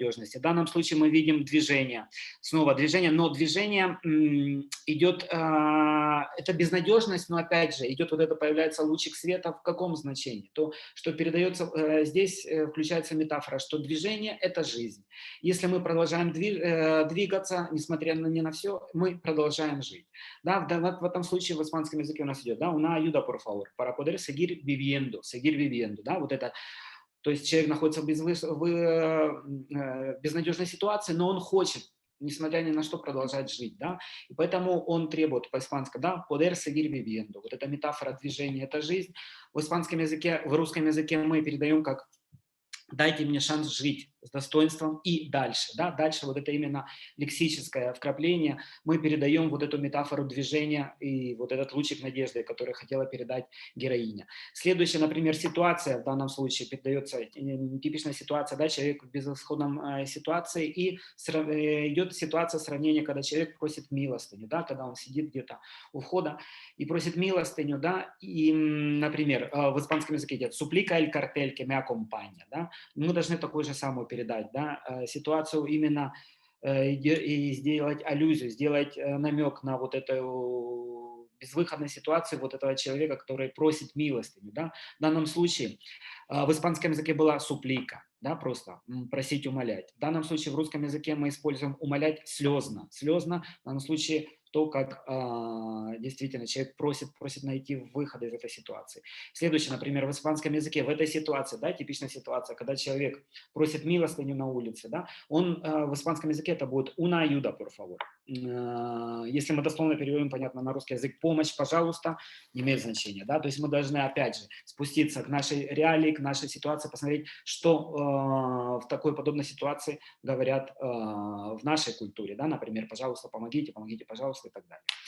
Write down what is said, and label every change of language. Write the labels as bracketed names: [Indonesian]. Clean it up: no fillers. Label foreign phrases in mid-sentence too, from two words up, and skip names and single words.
[Russian] В данном случае мы видим движение, снова движение, но движение идет, это безнадежность, но опять же, идет вот это, появляется лучик света в каком значении? То, что передается, здесь включается метафора, что движение – это жизнь. Если мы продолжаем двигаться, несмотря ни на все, мы продолжаем жить. Да, в этом случае в испанском языке у нас идет, да, [Spanish] una ayuda por favor, para poder seguir viviendo, [Russian] да, вот это. То есть человек находится в безнадежной ситуации, но он хочет, несмотря ни на что, продолжать жить, да, и поэтому он требует по-испански, да, [Spanish] poder seguir viviendo. [Russian] Вот эта метафора движения – это жизнь. В испанском языке, в русском языке мы передаем как «дайте мне шанс жить с достоинством и дальше». Да? Дальше вот это именно лексическое вкрапление. Мы передаем вот эту метафору движения и вот этот лучик надежды, который хотела передать героиня. Следующая, например, ситуация в данном случае передается, типичная ситуация, да, человек в безысходном ситуации, и идет ситуация сравнения, когда человек просит милостыню, да, когда он сидит где-то у входа и просит милостыню, да, и, например, в испанском языке идет [Spanish] «suplica el cartel que me acompaña», [Russian] да, мы должны такую же самую передать, да, ситуацию именно и сделать аллюзию, сделать намек на вот эту безвыходную ситуацию вот этого человека, который просит милостыню, да. В данном случае в испанском языке была суплика, да, просто просить, умолять. В данном случае в русском языке мы используем умолять слезно. Слезно, в данном случае то, как действительно человек просит найти выход из этой ситуации. Следующее, например, в испанском языке, в этой ситуации, да, типичная ситуация, когда человек просит милостыню на улице, да, он в испанском языке это будет [Spanish] una ayuda, por favor. [Russian] Если мы дословно переводим, понятно, на русский язык, помощь, пожалуйста, не имеет значения, да, то есть мы должны, опять же, спуститься к нашей реалии, к нашей ситуации, посмотреть, что в такой подобной ситуации говорят в нашей культуре, да, например, пожалуйста, помогите, пожалуйста, и так далее.